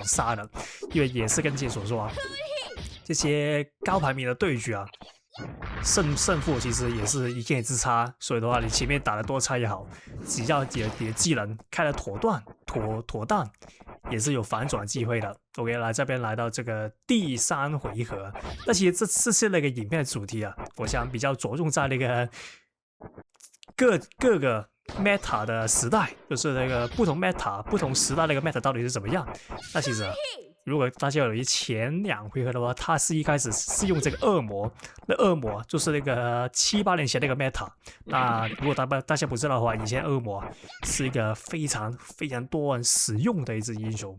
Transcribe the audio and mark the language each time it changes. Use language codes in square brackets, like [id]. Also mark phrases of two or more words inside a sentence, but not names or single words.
[zh] 殺的，因為也是跟之前所說啊，這些高排名的對局啊，勝負其實也是一線之差，所以的話，你前面打得多差也好，只要你的技能開得妥當，也是有反轉機會的。OK， 來這邊來到這個第3回合，那其實這次那個影片的主題啊，我想比較着重在那個各個 meta 的時代，就是那個不同 meta 不同時代那個 meta 到底是怎麼樣。那其實啊，如果大家有一前2回合的話，他是一開始是用這個惡魔，那惡魔就是那個7、8年前那個 meta。那如果大家不知道的話，以前惡魔是一個非常多人使用的一支英雄。